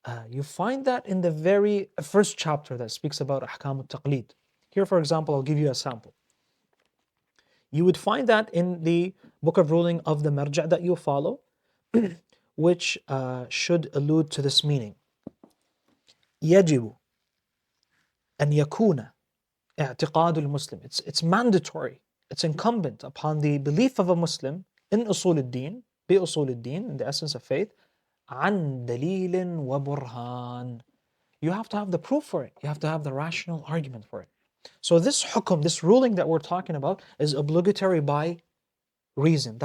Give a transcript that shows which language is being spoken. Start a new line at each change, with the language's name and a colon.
English: You find that in the very first chapter that speaks about Ahkam al-Taqlid. Here, for example, I'll give you a sample. You would find that in the book of ruling of the marja' that you follow, which should allude to this meaning.
Arabic: يجب أن يكون اعتقاد المسلم.
English: It's mandatory, it's incumbent upon the belief of a Muslim in usul al-din,
Arabic: بأصول الدين,
English: in the essence of faith,
Arabic: عن دليل وبرهان.
English: You have to have the proof for it. You have to have the rational argument for it. So this hukum, this ruling that we're talking about, is obligatory by reason.